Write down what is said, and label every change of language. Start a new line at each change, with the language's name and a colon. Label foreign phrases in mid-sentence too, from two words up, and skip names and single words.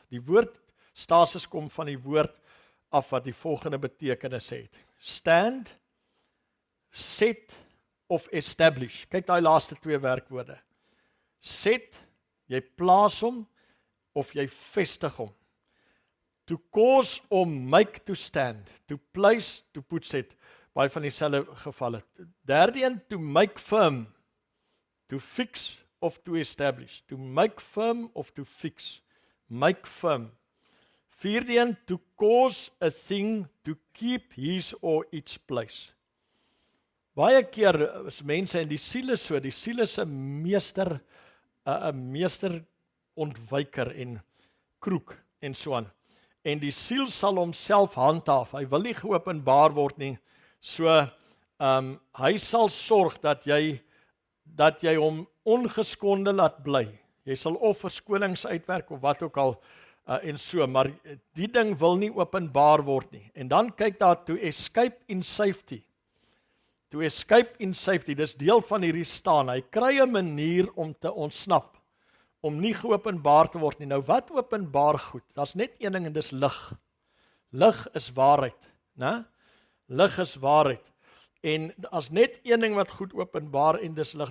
Afrikaans: Die woord stasis kom van die woord af wat die volgende betekenis het.
English: Stand, set of establish.
Afrikaans: Kyk daai laaste twee werkwoorde. Set, jy plaas hom, of jy vestig hom.
English: To cause or make to stand. To place, to put, set.
Afrikaans: Baie van dieselfde gevalle. Derde een,
English: to make firm. To fix of to establish. To make firm of to fix. Make firm.
Afrikaans: Vierde een,
English: to cause a thing to keep his or its place.
Afrikaans: Baie keer is mense, en die siel is so, die siel is 'n meester ontwyker en kroek en so aan. En die siel sal homself handhaaf, hy wil nie geopenbaar word nie, so hy sal sorg dat jy hom ongeskonde laat bly. Jy sal of verskonings uitwerk of wat ook al, en so, maar die ding wil nie openbaar word nie. En dan kyk daar,
English: to escape in safety. To escape in safety,
Afrikaans: dis deel van hierdie staan. Hy kry 'n manier om te ontsnap, om nie geopenbaar te word nie. Nou wat openbaar goed? Daar's net een ding, en dis lig. Lig is waarheid, né? Lig is waarheid. En as net een ding wat goed openbaar, en dis lig.